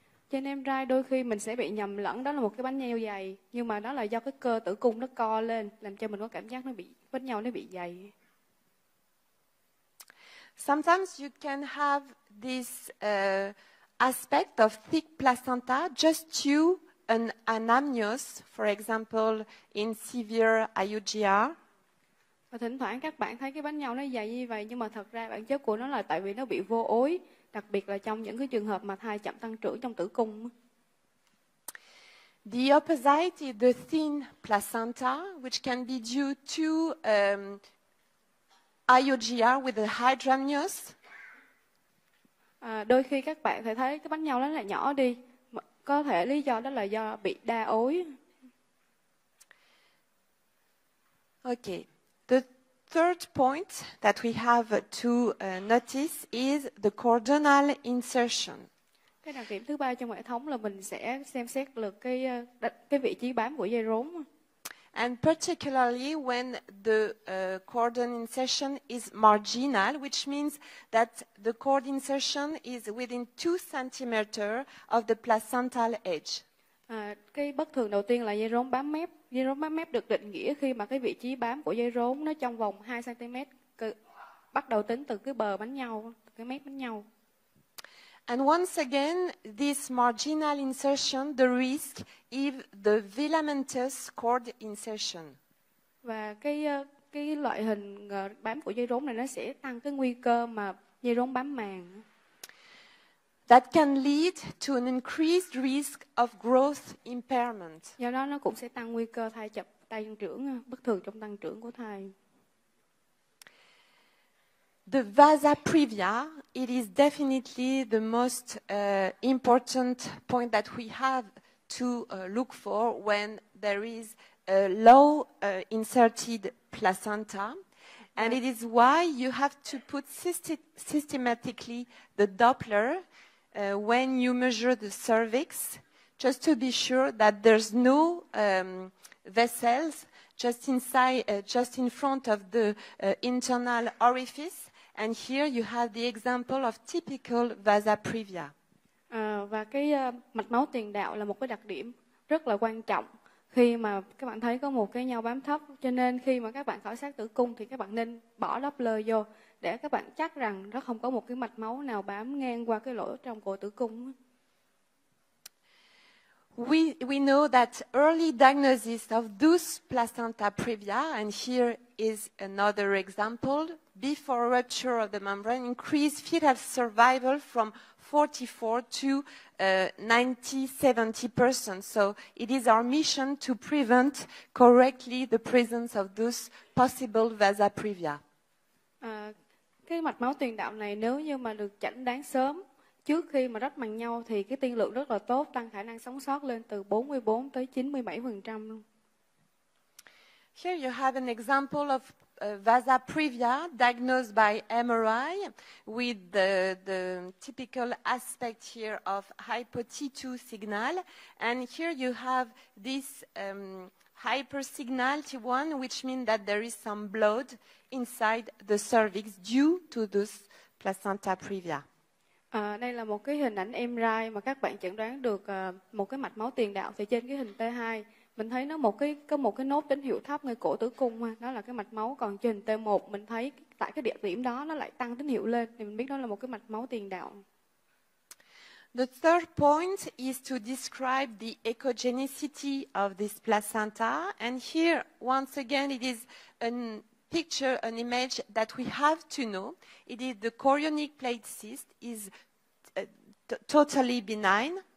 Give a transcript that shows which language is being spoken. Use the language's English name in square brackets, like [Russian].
[Vietnamese] Trên MRI đôi khi mình sẽ bị nhầm lẫn đó là một cái bánh nhau dày, nhưng mà đó là do cái cơ tử cung nó co lên, làm cho mình có cảm giác bánh nhau nó bị dày. [English] Sometimes you can have this aspect of thick placenta just due an anamnios, for example, in severe IUGR. [Vietnamese] Và thỉnh thoảng các bạn thấy cái bánh nhau nó dày như vậy, nhưng mà thật ra bản chất của nó là tại vì nó bị vô ối, đặc biệt là trong những cái trường hợp mà thai chậm tăng trưởng trong tử cung. [English] The opposite is the thin placenta, which can be due to IUGR with a hydramnios. [Vietnamese] Đôi khi các bạn thấy cái bánh nhau nó là nhỏ đi, có thể lý do đó là do bị đa ối. [English] Okay. The third point that we have to notice is the chordonal insertion. [Vietnamese] Cái đặc điểm thứ ba trong hệ thống là mình sẽ xem xét được cái vị trí bám của dây rốn. [English] and particularly when the cordon insertion is marginal, which means that the cord insertion is within 2 cm of the placental edge. [Vietnamese] Cái bất thường đầu tiên là dây rốn bám mép. Dây rốn bám mép được định nghĩa khi mà cái vị trí bám của dây rốn nó trong vòng 2 cm, bắt đầu tính từ cái bờ bánh nhau, từ cái mép bánh nhau. [English] And once again, this marginal insertion, the risk if the filamentous cord insertion. [Vietnamese] Và cái loại hình bám của dây rốn này nó sẽ tăng cái nguy cơ mà dây rốn bám màng. [English] That can lead to an increased risk of growth impairment. [Vietnamese] Do đó nó cũng sẽ tăng nguy cơ thai chậm, tăng trưởng, bất thường trong tăng trưởng của thai. [English] The vasa previa, it is definitely the most important point that we have to look for when there is a low inserted placenta. And it is why you have to put systematically the Doppler when you measure the cervix, just to be sure that there's no vessels just in front of the internal orifice. And here you have the example of typical vasa previa. [Vietnamese] Và cái mạch máu tiền đạo là một cái đặc điểm rất là quan trọng khi mà các bạn thấy có một cái nhau bám thấp, cho nên khi mà các bạn khảo sát tử cung thì các bạn nên bỏ Doppler vô để các bạn chắc rằng nó không có một cái mạch máu nào bám ngang qua cái lỗ trong cổ tử cung. [English] We know that early diagnosis of those placenta previa, and here is another example, before rupture of the membrane, increased fetal survival from 44 to 90-70%. So it is our mission to prevent correctly the presence of those possible vasa previa. [Vietnamese] Cái mạch máu tiền đạo này nếu như mà được chẩn đoán sớm trước khi mà rách màng nhau thì cái tiên lượng rất là tốt, tăng khả năng sống sót lên từ 44 tới 97% luôn. [English] Here you have an example of vasa previa diagnosed by MRI with the typical aspect here of hypo T2 signal. And here you have this hyper signal T1, which means that there is some blood inside the cervix due to this placenta previa. [Vietnamese] Đây là một cái hình ảnh MRI mà các bạn chẩn đoán được một cái mạch máu tiền đạo. Thì trên cái hình T2 mình thấy nó có một cái nốt tín hiệu thấp ngay cổ tử cung, đó là cái mạch máu. Còn trên hình T1 mình thấy tại cái địa điểm đó nó lại tăng tín hiệu lên, thì mình biết đó là một cái mạch máu tiền đạo. [English] The third point is to describe the echogenicity of this placenta. And here, once again, it is an picture, an image that we have to know. It is the chorionic plate cyst is totally benign.